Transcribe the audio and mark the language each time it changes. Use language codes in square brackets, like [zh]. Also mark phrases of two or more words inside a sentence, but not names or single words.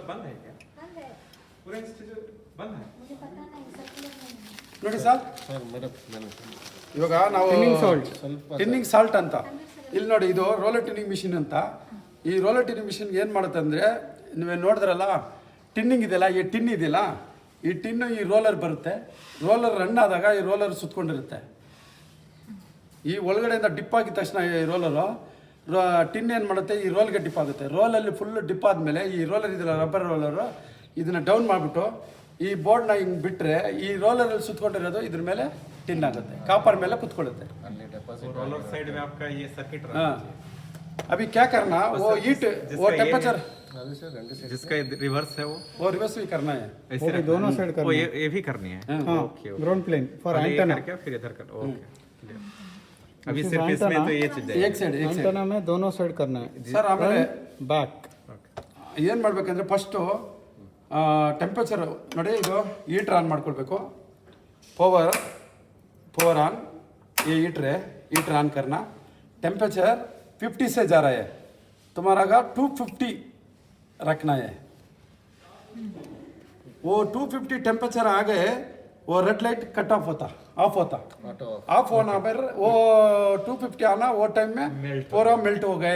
[hi] बंद है क्या? पूरा इंस्टीट्यूट बंद है? [kn] ನೋಡಿ ಸರ್, ಇವಾಗ ನಾವು [en] tinning salt [kn] ಅಂತ ಇಲ್ಲಿ ನೋಡಿ, ಇದು [en] roller tinning machine [kn] ಅಂತ. ಈ [en] roller tinning machine [kn] ಏನು ಮಾಡುತ್ತೆ ಅಂದರೆ, ನೀವೇ ನೋಡಿದ್ರಲ್ಲ ಟಿನ್ನಿಂಗ್ ಇದೆಯಲ್ಲ, ಈ ಟಿನ್ ಇದೆಯಲ್ಲ, ಈ ಟಿನ್ನು ಈ ರೋಲರ್ ಬರುತ್ತೆ. [en] roller run [kn] ಆದಾಗ ಈ ರೋಲರ್ ಸುತ್ಕೊಂಡಿರುತ್ತೆ. ಈ ಒಳಗಡೆಯಿಂದ ಡಿಪ್ ಆಗಿದ ತಕ್ಷಣ ಈ ರೋಲರು ಟಿನ್ ಏನು ಮಾಡುತ್ತೆ, ಈ ರೋಲ್ಗೆ ಡಿಪ್ ಆಗುತ್ತೆ. ರೋಲಲ್ಲಿ [en] full dip [kn] ಆದಮೇಲೆ ಈ ರೋಲರ್ ಇದೆಯಲ್ಲ, [en] rubber roller, [kn] ಇದನ್ನು ಡೌನ್ ಮಾಡಿಬಿಟ್ಟು ಈ ಬೋರ್ಡ್ನ ಹಿಂಗೆ ಬಿಟ್ಟರೆ ಈ ರೋಲರಲ್ಲಿ ಸುತ್ಕೊಂಡಿರೋದು ಇದ್ರ ಮೇಲೆ ಟಿನ್ ಆಗುತ್ತೆ, ಕಾಪರ್ ಮೇಲೆ ಕುತ್ಕೊಳ್ಳುತ್ತೆ. [en] roller side [hi] में आपका ये सर्किट हाँ, अभी क्या करना, वो हीट, वो टेम्परेचर जिसका रिवर्स है वो रिवर्स भी करना है. ऐसे रखना दोनों साइड है। वो करना ये भी करनी है। हाँ, ओके [en] ground plane for [hi] पहले ये एंटेना। करके फिर इधर कर। [en] okay clear. [hi] अभी सिर्फ इसमें तो ये चीज एक साइड एंटेना में दोनों साइड करना है, [kn] ಸರ್. ಆಮೇಲೆ [hi] बैक। [kn] ಏನು ಮಾಡ್ಬೇಕಂದ್ರೆ [en] first temperature [kn] ನೋಡಿ, ಇದು [en] heater on [kn] ಮಾಡ್ಕೊಳ್ಬೇಕು. [en] power on, [hi] ये [en] heater on [hi] करना. टेम्परेचर 50 से जा रहा है, तुम्हारा का 250 रखना है. वो 250 टेम्परेचर आ गए, वो [en] red light cut off [hi] होना फिर वो 250 आना, वो टाइम में पूरा मेल्ट हो गए.